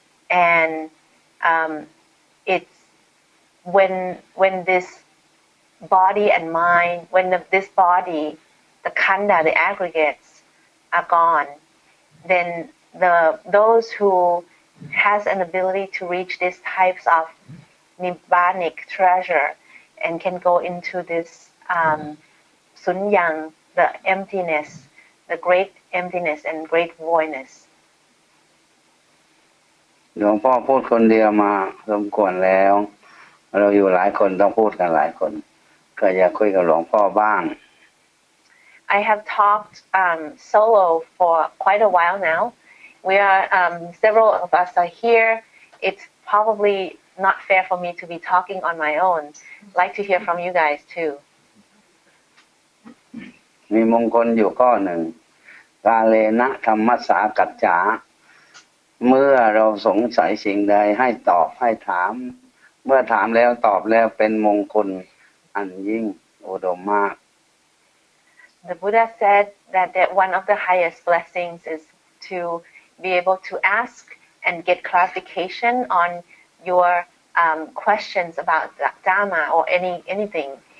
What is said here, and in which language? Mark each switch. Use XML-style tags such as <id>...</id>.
<en>And it's when this body and mind, when this body, the khanda, the aggregates are gone, then those who has an ability to reach these types of Nibbanic treasure and can go into this sunyang, the emptiness, the great emptiness and great voidness.</en> <th>หลวงพ่อพูดคนเดียวมาสมควรแล้วเราอยู่หลายคนต้องพูดกันหลายคนก็อยากคุยกับหลวงพ่อบ้าง</th> <en>I have talked solo for quite a while now. We are several of us are here. It's probably not fair for me to be talking on my own. I'd like to hear from you guys too.</en> <th>มีมงคลอยู่ข้อหนึ่งกาเลนะธรรมสากัจจาเมื่อเราสงสัยสิ่งใดให้ตอบให้ถามเมื่อถามแล้วตอบแล้วเป็นมงคลอันยิ่งอุดมมาก</th> <en>The Buddha said that one of the highest blessings is to be able to ask and get clarification on your questions about Dharma or anything.</en>